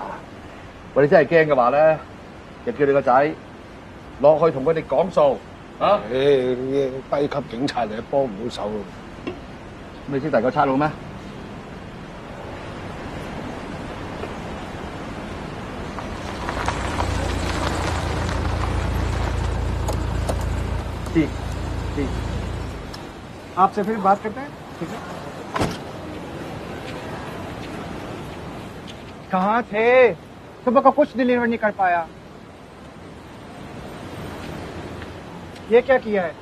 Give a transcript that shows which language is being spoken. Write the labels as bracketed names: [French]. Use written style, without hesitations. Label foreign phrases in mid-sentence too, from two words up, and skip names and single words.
[Cantonese] 喂，你真係驚嘅話咧，就叫你個仔落去同佢哋講數啊！低級警察你幫唔到手。你識第個差佬咩？ [Hindi] जी आपसे फिर बात करते हैं ठीक है कहाँ थे सुबह का कुछ डिलीवर नहीं कर पाया ये क्या किया है